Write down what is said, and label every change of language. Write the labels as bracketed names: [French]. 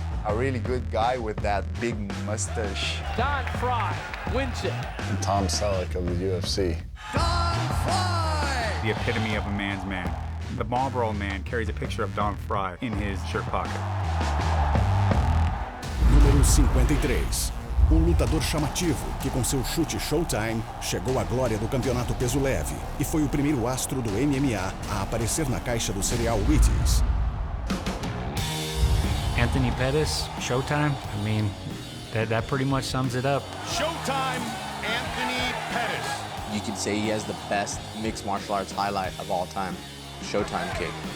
[English] A really good guy with that big mustache. Don Fry wins it. And Tom Selleck of the UFC. The epitome of a man's man. The Marlboro Man carries a picture of Don Fry in his shirt pocket. [Portuguese] Número 53. Lutador chamativo que, com seu chute Showtime, chegou à glória do campeonato peso leve e foi o primeiro astro do MMA a aparecer na caixa do cereal Wheaties. [English] Anthony Pettis, Showtime. I mean, that pretty much sums it up. Showtime, Anthony Pettis. You could say he has the best mixed martial arts highlight of all time, Showtime kick.